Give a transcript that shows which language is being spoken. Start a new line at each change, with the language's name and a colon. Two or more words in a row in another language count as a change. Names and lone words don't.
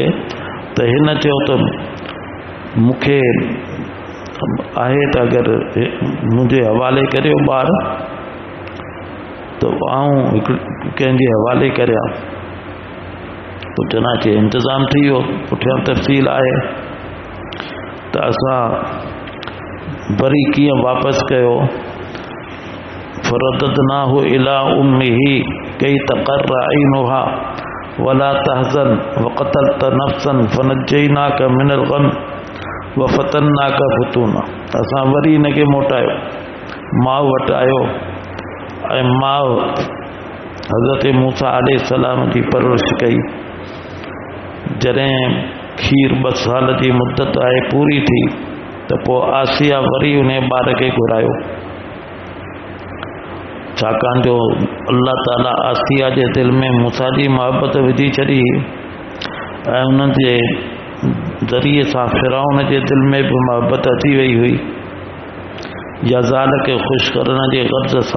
Sindhi: त हिन चयो त मूंखे आहे त अगरि मुंहिंजे हवाले करियो ॿार त आऊं कंहिंजे हवाले करियां। तो चनाचे इंतज़ाम थी वियो। पुठियां तफ़सील आहे त असां वरी कीअं वापसि कयो।
Arabic: فرددناه إلى أمه كي تقر عينها ولا تحزن وقتلت نفسا فنجيناك من الغم وفتناك فتونا. असां वरी इनखे मोटायो, माउ वटि आयो ऐं माउ हज़रत मूसा अलैहिस्सलाम जी परवरिश कई। जॾहिं खीर 2 साल जी मुद्दत आहे पूरी थी त पोइ आसिया वरी उन ॿार खे घुरायो, छाकाणि जो अल्लाह ताला आसिया जे दिलि में मूसा जी मोहबत विझी छॾी ऐं उन्हनि जे ज़रिए सां फिरौन जे दिलि में बि मोहबत अची वई हुई, या ज़ाल खे ख़ुशि करण जे ग़र्ज़ सां।